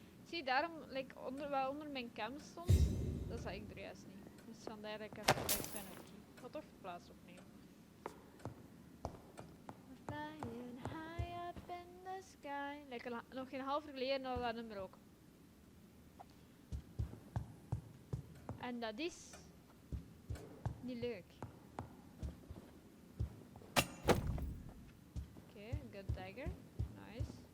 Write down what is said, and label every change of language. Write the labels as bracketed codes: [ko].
[nl] Zie, daarom, like, wat onder mijn cam stond, dat zag ik er juist niet. Dus vandaar dat ik even weg ben. Ik ga toch de plaats opnemen. [en] Flying high up in the sky. [nl] Like, nog geen half uur geleden hadden we dat nummer ook. En dat is niet leuk. [en] Oké, good dagger. Nice.